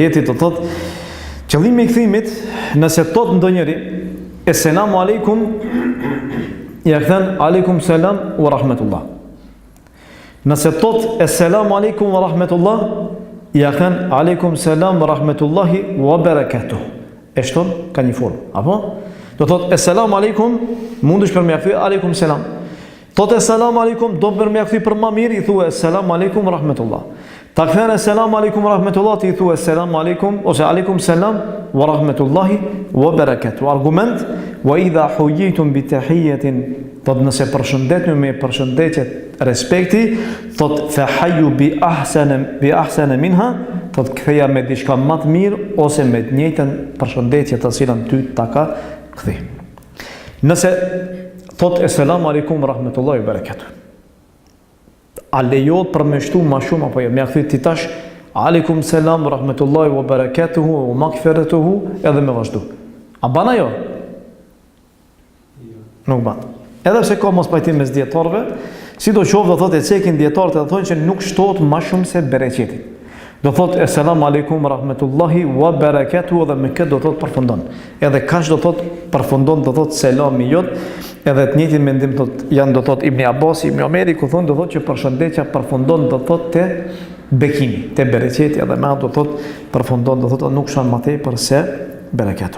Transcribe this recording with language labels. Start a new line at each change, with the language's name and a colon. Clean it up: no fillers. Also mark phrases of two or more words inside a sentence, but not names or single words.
Albanian: Ajeti të thot, qëllimi i kthimit, nëse thot ndonjëri,
Arabic: السلام عليكم,
Albanian: ja kthen
Arabic: عليكم السلام ورحمة الله.
Albanian: Nëse thot
Arabic: السلام عليكم ورحمة الله,
Albanian: ja kthen
Arabic: عليكم السلام ورحمة الله وبركاته.
Albanian: E shton ka një formë, apo? Do thot
Arabic: السلام عليكم,
Albanian: mundesh për me kthy
Arabic: عليكم السلام.
Albanian: Thot
Arabic: السلام عليكم,
Albanian: do për me kthy për më mirë, i thua
Arabic: السلام عليكم ورحمة الله.
Albanian: Ta kthen
Arabic: السلام عليكم ورحمة الله,
Albanian: ti i thua
Arabic: السلام عليكم
Albanian: ose
Arabic: عليكم السلام ورحمة الله وبركاته. Argument: وإذا حييتم بتحية,
Albanian: thot nëse përshëndetni me përshëndetje respekti, thot
Arabic: فحيوا بأحسن منها,
Albanian: thot ktheja me diçka më të mirë ose me të njëjtën përshëndetje të cilën ty ta ka kthy. Nëse thot
Arabic: السلام عليكم ورحمة الله وبركاته,
Albanian: a lejohet për me shtu ma shumë apo jo? Me kthy ti tash
Arabic: عليكم السلام ورحمة الله وبركاته ومغفرته
Albanian: edhe me vazhdu. A ban ajo? Nuk ban. Edhe pse ka mos pajtim mes dietarëve, sidoqoftë do thotë e cekin dietarët edhe thonë që nuk shtohet më shumë se bereqeti. Do thotë
Arabic: السلام عليكم ورحمة الله وبركاته
Albanian: dhe me këtë do thotë përfundon. Edhe kaq do thotë përfundon do thotë selami jot, edhe të njëjtin mendim thotë janë do thotë Ibn Abbas, Ibn Omeri ku thonë do thotë që përshëndetja përfundon do thotë te bekimi, te bereqeti edhe me do thotë përfundon do thotë nuk shon më tepër se berekatu.